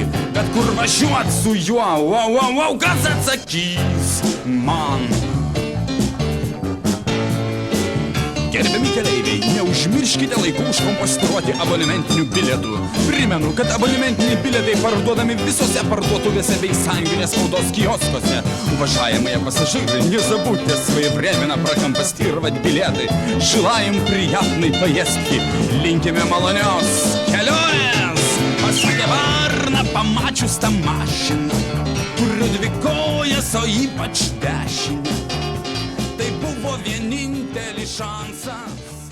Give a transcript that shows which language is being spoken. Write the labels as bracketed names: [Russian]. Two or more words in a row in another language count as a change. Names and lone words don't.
[Lithuanian] Bet kur važiuot su juo, kas atsakys man? Gerbiami keleiviai, neužmirškite laiku užkompostruoti abonementinių bilietų. Primenu, kad abonementiniai bilietai parduodami visose parduotuvėse bei sąjunginės spaudos kioskuose. [Russian] Уважаемые пассажиры, не забудьте своевременно прокомпостировать билеты. Желаем приятной поездки. [Lithuanian] Linkime malonios kelionės. Pasakė varna, pamačius tą mašiną, kuriu dvi kojas, o ypač dešinę. Tai buvo vienintelis šansas